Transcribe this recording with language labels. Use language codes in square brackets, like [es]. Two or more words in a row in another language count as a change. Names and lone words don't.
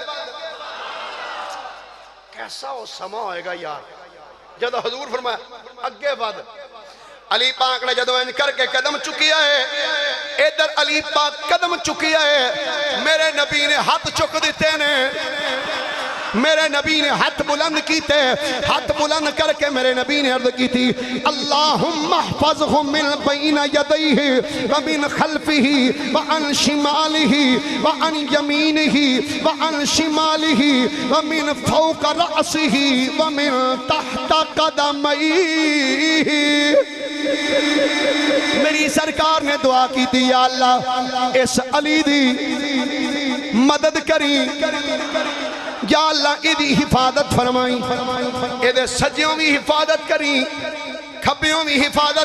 [pa] کیسا وہ سما ہوئے گا یار جب حضور فرمایا اگے ود علی پاک نے جدو انج کر کے قدم چکیا ہے ادھر علی پاک قدم چکیا ہے میرے نبی نے ہاتھ چک دیتے نے میرے نبی نے ہاتھ بلند کیتے ہاتھ بلند کر کے میرے نبی نے عرض کی تھی [ar] اللہم احفظہ من بین یدیہ ومن خلفہ وعن شمالہ وعن یمینہ وعن شمالہ ومن فوق رأسہ ومن تحت قدمہ [pa] میری سرکار نے دعا کی تھی یا اللہ اس علی دی مدد کری یا اللہ ایدی حفاظت فرمائی ایدے سجیوں بھی حفاظت کری کھبیوں بھی حفاظت